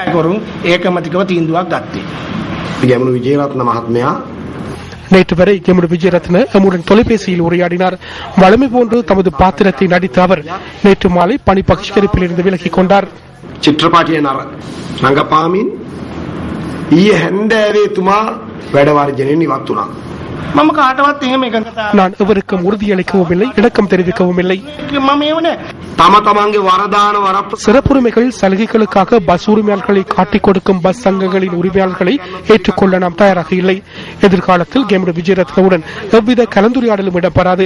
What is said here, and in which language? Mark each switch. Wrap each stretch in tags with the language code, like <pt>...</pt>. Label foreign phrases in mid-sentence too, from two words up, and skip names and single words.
<ta>நேற்று வரை எமது விஜயரத்ன எம்முடன் தொலைபேசியில் உரையாடினார். வழமை போன்று தமது பாத்திரத்தை நடித்த அவர் நேற்று மாலை பணி பகிஷ்கரிப்பில் இருந்து விலகிக் கொண்டார். சித்திரபாட்டிய ரங்கபாமின்</ta> <si>ඊයේ හැන්දෑවේ තුමා වැඩ වර්ජනයෙන් ඉවත් වුණා.</si> <ta>நான் எவருக்கும் உறுதியளிக்கவும் இல்லை, இணக்கம் தெரிவிக்கவும் இல்லை. சிறப்புரிமைகள் சலுகைகளுக்காக பஸ் உரிமையாளர்களை காட்டிக் கொடுக்கும் பஸ் சங்கங்களின் உரிமையாளர்களை ஏற்றுக்கொள்ள நாம் தயாராக இல்லை. எதிர்காலத்தில் கேமரு விஜயரத்னவுடன் எவ்வித கலந்துரையாடலும் இடம்பெறாது.</ta>